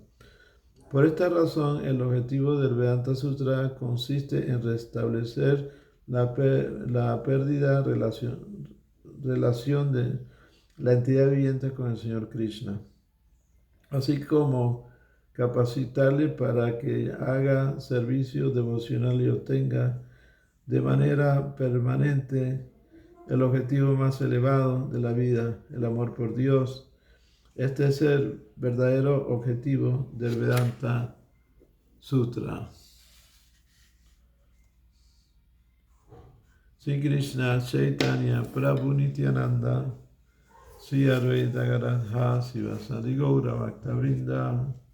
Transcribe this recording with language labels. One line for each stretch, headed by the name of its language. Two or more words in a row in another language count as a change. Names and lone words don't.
Spanish: Por esta razón, el objetivo del Vedanta Sutra consiste en restablecer la pérdida relación de la entidad viviente con el Señor Krishna, así como capacitarle para que haga servicio devocional y obtenga de manera permanente el objetivo más elevado de la vida, el amor por Dios. Este es el verdadero objetivo del Vedanta Sutra.
Sanskrit: श्री कृष्ण चैतन्य प्रभु नित्यानन्द श्री अद्वैत गदाधर शिवासादि गौर भक्तवृन्द.